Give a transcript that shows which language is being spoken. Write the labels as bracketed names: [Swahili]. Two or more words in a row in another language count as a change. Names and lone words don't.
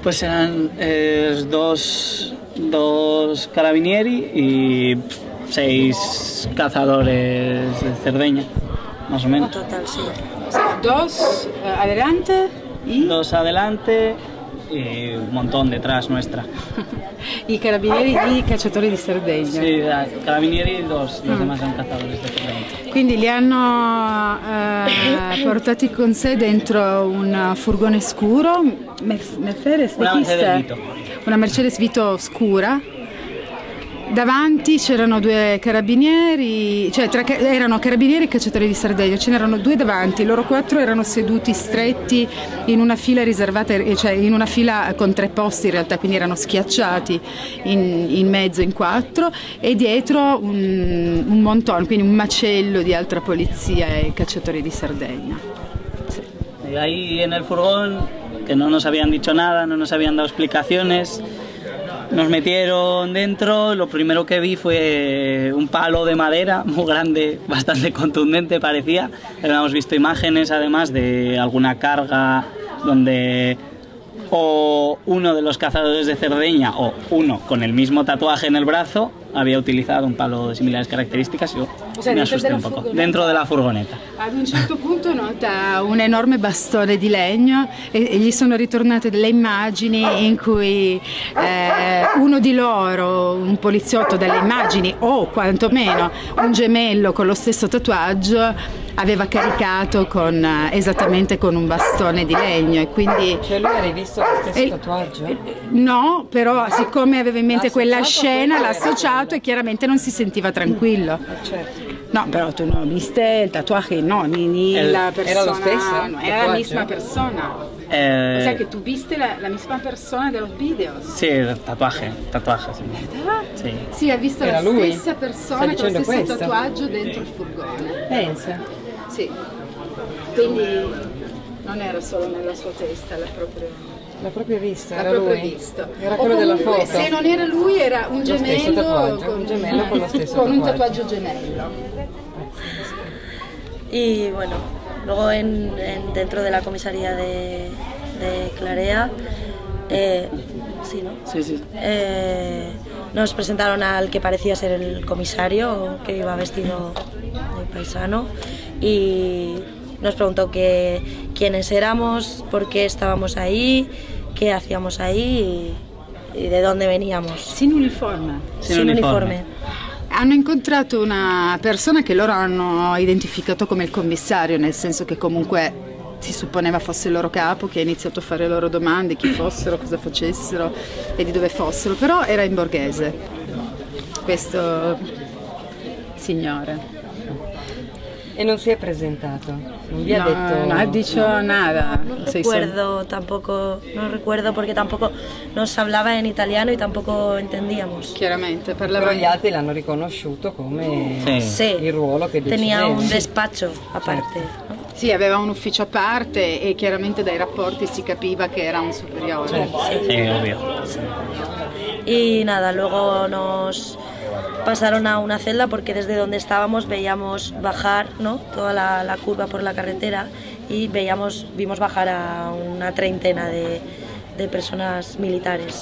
[Spanish] Pues eran dos carabinieri y 6 cazadores de Cerdeña, más o En menos. total, sí. O sea, 2 adelante y 2 adelante y un montón detrás nuestra. [Italian] i carabinieri i cacciatori di Sardegna. [Spanish] Sí, carabinieri y los demás eran cazadores de Cerdeña. [Italian] Quindi li hanno portati con sé dentro un furgone scuro, Mercedes, [Spanish] Una Mercedes Vito. [Italian] Una Mercedes Vito scura. Davanti c'erano 2 carabinieri, cioè erano carabinieri e cacciatori di Sardegna, ce n'erano 2 davanti, loro 4 erano seduti stretti in una fila riservata, cioè in una fila con 3 posti in realtà, quindi erano schiacciati in mezzo in 4 e dietro un montone, quindi un macello di altra polizia e cacciatori di Sardegna. [Spanish] Sí. Y ahí en el furgón, que no nos habían dicho nada, no nos habían dado explicaciones, nos metieron dentro. Lo primero que vi fue un palo de madera muy grande, bastante contundente parecía. Habíamos visto imágenes además de alguna carga donde o uno de los cazadores de Cerdeña o uno con el mismo tatuaje en el brazo había utilizado un palo de similares características. Yo sea, me [Italian] dentro [Spanish] asusté [Italian] della [Spanish] un poco. [Italian] furgoneta. [Spanish] Dentro de la furgoneta. [Italian] Ad un certo punto nota un enorme bastone di legno e gli sono ritornate delle immagini in cui uno di loro, un poliziotto dalle immagini o quantomeno un gemello con lo stesso tatuaggio, aveva caricato esattamente con un bastone di legno e quindi... Cioè lui ha rivisto lo stesso tatuaggio? No, però siccome aveva in mente quella associato scena quello l'ha era associato e chiaramente non si sentiva tranquillo. Certo. [Spanish] No, però tu non viste il tatuaje, no, ni la persona, [Italian] era lo stesso [Spanish] no, era la [Italian] tatuaggio? [Spanish] misma persona. O sea que tú viste la misma persona de los videos. Sí, tatuaje, sí. Sí. [Italian] Sì, ha visto Era la lui? stessa Stai persona con lo dicendo stesso questo? tatuaggio dentro il furgone. Pensa. Sì. Quindi non era solo nella sua testa, L'ha proprio vista, l'ha era proprio lui? visto. Era O quello della comunque, foto? se non era lui era un Lo stesso gemello tatuaggio, un gemello con lo stesso con un tatuaggio. tatuaggio gemello. [Spanish] Y bueno, luego dentro de la comisaría de Clarea, sí, ¿no? Sí, sí. Nos presentaron al que parecía ser el comisario, que iba vestido de paisano, y nos preguntó quiénes éramos, por qué estábamos ahí, qué hacíamos ahí y de dónde veníamos. Sin uniforme. Sin uniforme. [Italian] Hanno incontrato una persona che loro hanno identificato come il commissario, nel senso che comunque si supponeva fosse il loro capo, che ha iniziato a fare loro domande, chi fossero, cosa facessero e di dove fossero, però era in borghese, questo signore. E non si è presentato, non vi ha No, detto... non ha [Spanish] dicho nada. No recuerdo tampoco, no recuerdo porque tampoco nos hablaba en italiano y tampoco entendíamos. [Italian] Chiaramente, Però parlava gli altri l'hanno riconosciuto come [Spanish] Sí. Sí, [Italian] il ruolo che [Spanish] tenía [Italian] decideva. [Spanish] un despacho aparte, ¿no? [Italian] Sì, aveva un ufficio a parte e chiaramente dai rapporti si capiva che era un superiore. Certo. [Spanish] Sí, obvio. Y nada, luego nos pasaron a una celda porque desde donde estábamos veíamos bajar, ¿no?, toda la curva por la carretera y vimos bajar a una treintena de personas militares.